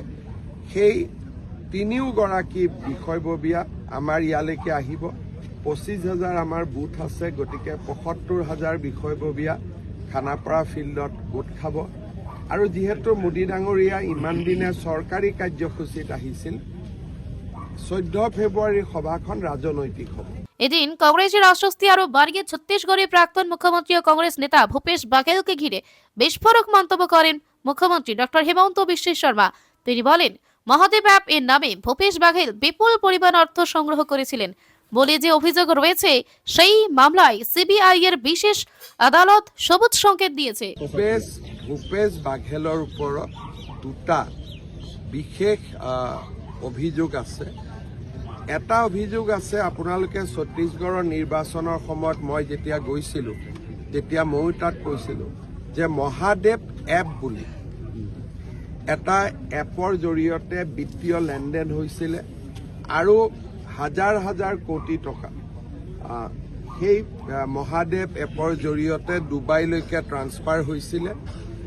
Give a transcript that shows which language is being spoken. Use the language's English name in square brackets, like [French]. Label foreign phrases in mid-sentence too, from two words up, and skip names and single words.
[Assamese] সেই 3গৰাকী বিষয়ববীয়া আমাৰ ইয়ালৈকে আহিব। 25,000 আমাৰ বুথ আছে, গতিকে 75,000 বিষয়ববীয়া খানাপাৰা ফিল্ডত গোট খাব। আৰু যিহেতু মোদী ডাঙৰীয়া ইমান দিনে চৰকাৰী কাৰ্যসূচীত আহিছিল, 14 ফেব্ৰুৱাৰীৰ সভাখন [Bangla] রাজনৈতিক হবে। এদিন কংগ্রেসের আশ্বস্তি আরো বাড়িয়ে ছত্তিশগড়ের প্রাক্তন মুখ্যমন্ত্রী ও কংগ্রেস নেতা ভূপেশ বাঘেলকে ঘিরে বিস্ফোরক মন্তব্য করেন মুখ্যমন্ত্রী ডক্টর হিমন্ত বিশ্ব শর্মা। তিনি বলেন, মহাদেব অ্যাপ এর নামে ভূপেশ বাঘেল বিপুল পরিমাণ অর্থ সংগ্রহ করেছিলেন বলে যে অভিযোগ রয়েছে, সেই মামলায় সিবিআই এর বিশেষ আদালত সবুজ সংকেত দিয়েছে। [Assamese] ভূপেশ বাঘেলৰ ওপৰত দুটা বিশেষ অভিযোগ আছে। এটা অভিযোগ আছে, আপোনালোকে ছত্তীশগড়ৰ নিৰ্বাচনৰ সময়ত মই যেতিয়া গৈছিলোঁ তেতিয়া ময়ো তাত কৈছিলোঁ যে মহাদেৱ এপ বুলি এটা এপৰ জৰিয়তে বিত্তীয় লেনদেন হৈছিলে আৰু হাজাৰ হাজাৰ কোটি টকা সেই মহাদেৱ এপৰ জৰিয়তে ডুবাইলৈকে ট্ৰান্সফাৰ হৈছিলে।